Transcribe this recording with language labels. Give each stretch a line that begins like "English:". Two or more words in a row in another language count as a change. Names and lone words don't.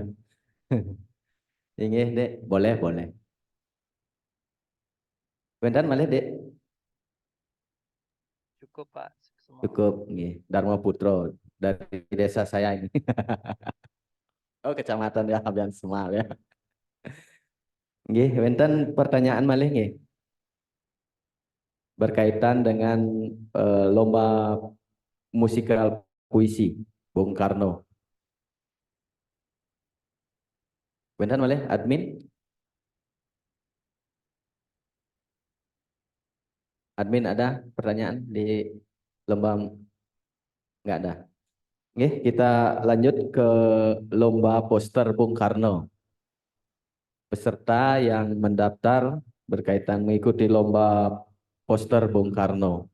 Indonesian: Ingin, Dek. Boleh. Bentar, malah, Dek. Cukup, Pak. Cukup, nih. Darmo Putro dari desa saya ini. Oh, kecamatan ya, Abian Semal ya.
Balinese: Nggih, wonten pertanyaan malih nggih.
Indonesian: Berkaitan dengan lomba musikal puisi Bung Karno.
Balinese: Wonten malih admin?
Indonesian: Admin ada pertanyaan di lomba? Nggak ada. Nggih, kita lanjut ke lomba poster Bung Karno. Peserta yang mendaftar berkaitan mengikuti lomba poster Bung Karno.